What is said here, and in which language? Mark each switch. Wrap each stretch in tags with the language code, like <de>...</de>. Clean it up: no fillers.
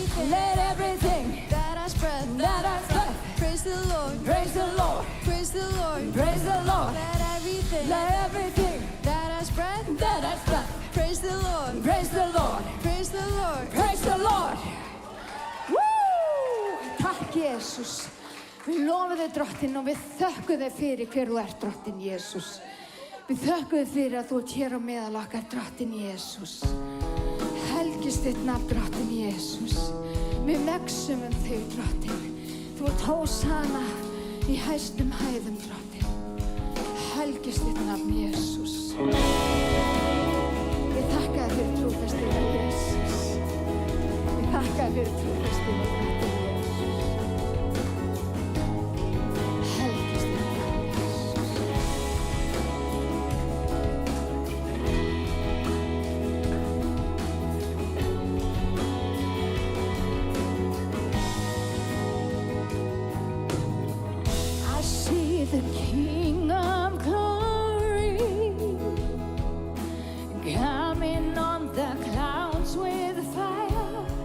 <en>Let everything that has breath, praise the Lord, praise the Lord, praise the Lord, praise the Lord. Let everything that has breath, praise the Lord, praise the Lord, praise the Lord, praise the Lord.</en> <is>Woo! Takk Jesus. Við lofum þig Drottinn og við þökkum þig fyrir hver þú ert Drottinn Jesús. Við þökkum þig fyrir að þú ert hér á meðal okkar Drottinn Jesús. Helgist þitt nafn Drottinn Jesús. Við megsum þig Drottinn. Þú ert hósana í hæstum hæðum Drottinn. Helgist þitt nafn Jesús. Við þakka þig fyrir trúfestina Jesús. Við þakka þig fyrir trúfestina Drottinn Jesús. Helgist þitt nafn Jesús.</is> <en>I see the King of Glory coming on the clouds with fire.</en>